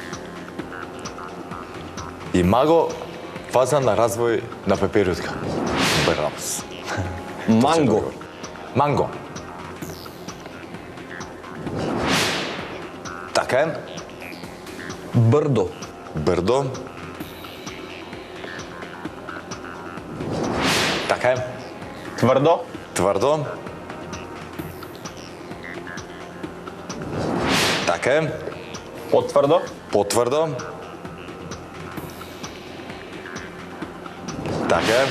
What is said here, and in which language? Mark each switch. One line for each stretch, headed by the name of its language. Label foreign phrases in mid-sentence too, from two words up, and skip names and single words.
Macedonian: Имаго фаза на развој на пеперутка. Бравос. Манго. Манго. Така е. Брдо. Брдо. Така е.
Bulgarian: Твърдо. Твърдо. Така е. Потвърдо. Потвърдо. Така е.